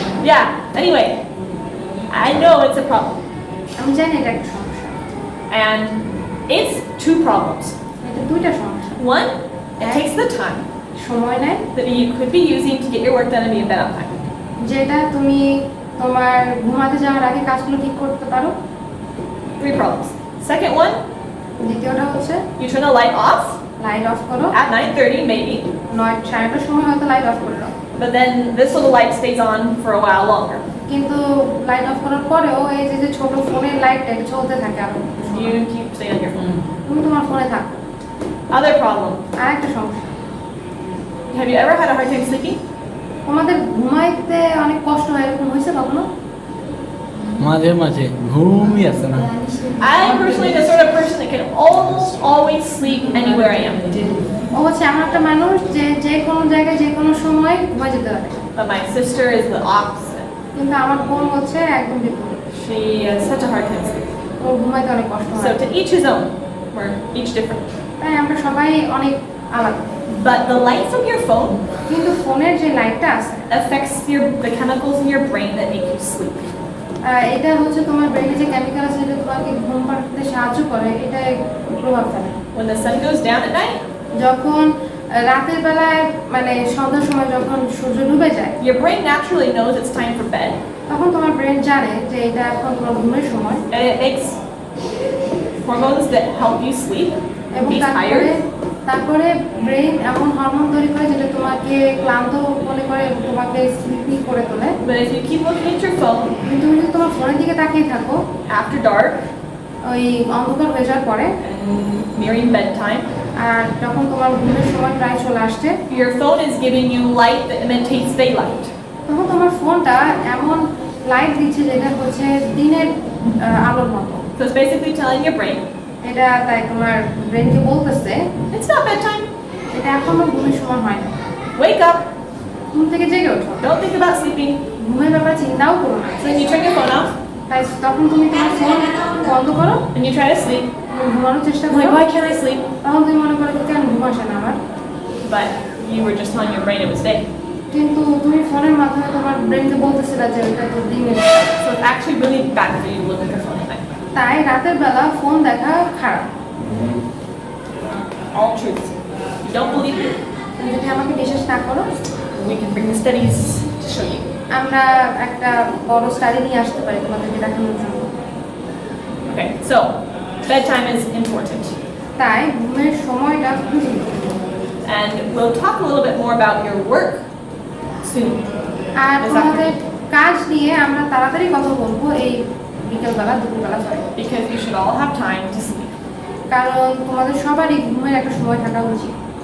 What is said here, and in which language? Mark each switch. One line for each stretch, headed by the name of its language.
English: Yeah, anyway, I know it's a problem.
Bangla: আমি জানি এটা একটা সমস্যা।
English: And it's two problems.
Bangla: এটা দুইটা সমস্যা।
English: One, it takes the time
Bangla: সময় নেয়
English: that you could be using to get your work done and be in bed on time.
Bangla: যেটা তুমি তোমার ঘুমাতে যাওয়ার আগে কাজগুলো ঠিক করতে পারো।
English: Three problems. Second one,
Bangla: দ্বিতীয়টা হচ্ছে
English: you turn the light off
Bangla: light off করো,
English: at 9:30 maybe,
Bangla: 9:30টার সময় হয়তো লাইট অফ করে দাও,
English: but then this little light stays on for a while longer.
Bangla: কিন্তু লাইট অফ করার পরেও এই যে ছোট ফোনের লাইটটা এটা চলতে থাকে আরো একটু সময়।
English: You keep staying on your phone.
Bangla: তুমি তোমার ফোনে থাকো।
English: Other problem,
Bangla: আর একটা সমস্যা,
English: have you ever had a hard time sleeping?
Bangla: তোমাদের ঘুমাইতে অনেক কষ্ট হয়, এরকম হয়েছে কখনো? মাঝে মাঝে ঘুমই আসে না।
English: I personally am the sort of person that can almost always sleep anywhere I am.
Bangla: ও হচ্ছে এমন একটা মানুষ যে যে কোনো জায়গায় যে কোনো সময় ঘুমা যেতে পারে,
English: But my sister is the opposite.
Bangla: কিন্তু আমার বোন হচ্ছে একদম বিপরীত।
English: She has such a hard time sleeping.
Bangla: ওর ঘুমাইতে অনেক কষ্ট
English: So
Bangla: হয়।
English: to each his own. We're each different.
Bangla: তাই আমরা সবাই অনেক আলাদা,
English: But the light from your phone
Bangla: কিন্তু ফোনের যে লাইটটা আছে
English: affects the chemicals in your brain that make you sleep.
Bangla: এটা হচ্ছে তোমার ব্রেনে যে কেমিক্যাল আছে যেটা তোমাকে ঘুম পাড়তে সাহায্য করে, এটা প্রভাব ফেলে।
English: When the sun goes down at night,
Bangla: যখন রাতের বেলায় মানে সন্ধ্যার সময় যখন সূর্য ডুবে যায়,
English: your brain naturally knows it's time for bed,
Bangla: তখন তোমার ব্রেন জানে যে এটা এখন তোমার ঘুমের সময়,
English: and it makes hormones that help you sleep and
Bangla: এবং
English: be
Bangla: তারপরে
English: tired.
Bangla: তারপরে ব্রেন এমন হরমোন তৈরি করে যেটা তোমাকে ক্লান্ত মনে করে এবং তোমাকে স্লিপি করে তোলে।
English: But if you keep looking at your phone
Bangla: কিন্তু তুমি যদি তোমার ফোনের দিকে তাকিয়ে থাকো
English: after dark
Bangla: ওই অন্ধকার হয়ে যাওয়ার পরে
English: and nearing bedtime,
Bangla: আর যখন তোমার ঘুমের সময় প্রায় চলে আসছে,
English: your phone is giving you light that imitates daylight.
Bangla: তখন তোমার ফোনটা এমন লাইট দিচ্ছে যেটা হচ্ছে দিনের আলোর মতো।
English: So it's basically telling your brain,
Bangla: এটা তাই তোমার ব্রেনকে বলতেছে
English: it's not bedtime.
Bangla: এটা এখনো ঘুমের সময় হয় না,
English: Wake up.
Bangla: ঘুম থেকে জেগে ওঠো,
English: Don't think about sleeping.
Bangla: ঘুমের ব্যাপারে চিন্তাও করো না।
English: So then you turn your phone off
Bangla: তাই তখন তুমি তোমার ফোন বন্ধ করো,
English: and you try to sleep.
Bangla: তুমি ঘুমানোর চেষ্টা
English: I'm
Bangla: করো,
English: like, why can't I sleep?
Bangla: তখন তুমি মনে করো যে কেন ঘুম আসে না আমার,
English: But you were just telling your brain it was day.
Bangla: কিন্তু তুমি ফোনের মাধ্যমে তোমার ব্রেনকে বলতেছিলে যে এটা তো দিনের।
English: So it's actually really bad for you to look at your phone at night.
Bangla: তাই রাতের বেলা ফোন দেখা খারাপ।
English: All truths. If you don't believe me,
Bangla: তুমি যদি আমাকে বিশ্বাস না করো,
English: we can bring the studies to show you.
Bangla: আমরা একটা বড় স্টাডি নিয়ে আসতে পারি তোমাদেরকে দেখানোর জন্য।
English: Okay, so bedtime is important.
Bangla: তাই ঘুমের সময়টা খুব গুরুত্বপূর্ণ।
English: And we'll talk a little bit more about your work soon.
Bangla: আর
English: This
Bangla: তোমাদের
English: afternoon.
Bangla: কাজ নিয়ে আমরা তাড়াতাড়ি কথা বলবো এই বিকেলবেলা দুপুরবেলা পরে,
English: Because you should all have time to sleep.
Bangla: কারণ তোমাদের সবারই ঘুমের একটা সময় থাকা উচিত।